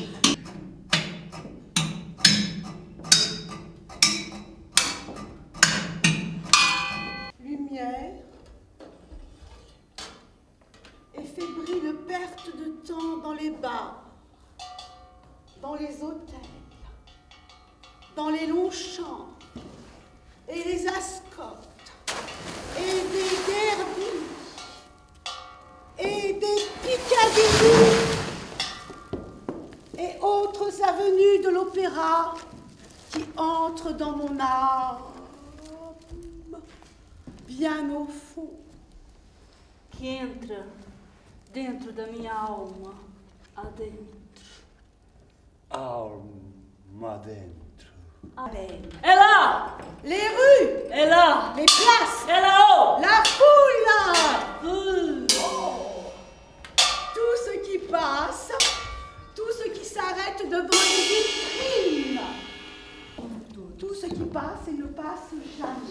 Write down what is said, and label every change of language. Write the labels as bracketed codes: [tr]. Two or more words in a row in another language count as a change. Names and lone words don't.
[fr] Lumière et fébrile perte de temps dans les bars, dans les hôtels, dans les longs champs et les ascotes et des derbies et des Piccadilly et autres avenues de l'opéra qui entrent dans mon âme bien au fond. [pt] Que entra dentro da minha alma, adentro. Alma dentro. É lá! [fr] Les rues, [pt] É lá! [fr] les places, [pt] É là-haut! [fr] la foule, Oh. tout ce qui passe, tout ce qui s'arrête devant les vitrines, tout ce qui passe et ne passe jamais.